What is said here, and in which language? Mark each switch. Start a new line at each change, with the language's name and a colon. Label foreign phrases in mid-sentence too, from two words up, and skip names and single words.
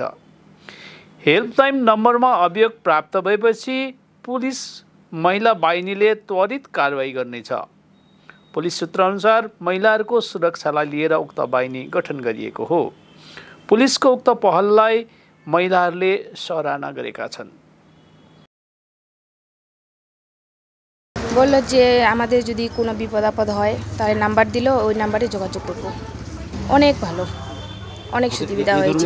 Nepali: हेल्पलाइन नम्बरमा अभियोग प्राप्त भएपछि पुलिस महिला बाहिनीले त्वरित कारबाही गर्नेछ। पुलिस सूत्रअनुसार महिलाहरूको सुरक्षालाई लिएर उक्त बाहिनी गठन गरिएको हो। पुलिसको उक्त पहललाई महिलाहरूले सराहना गरेका छन्।
Bangla: বলল যে আমাদের যদি কোনো বিপদ আপদ হয় তাহলে নাম্বার দিল, ওই নাম্বারে যোগাযোগ করব। অনেক ভালো, অনেক সুবিধা হয়েছে।